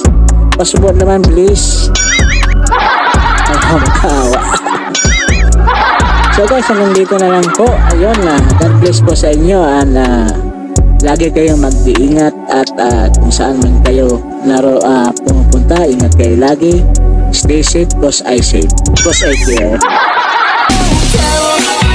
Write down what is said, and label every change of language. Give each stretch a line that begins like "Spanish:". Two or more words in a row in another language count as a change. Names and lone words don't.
Filipino: Pasupport naman please. Kawa. So guys, hanggang dito na lang po. Ayun na.
English: God bless
Filipino: po sa inyo and lagi kayong mag-iingat at kung saan man kayo pumupunta, ingat kayo lagi.
English: Stay safe, cause I safe. Cause I care.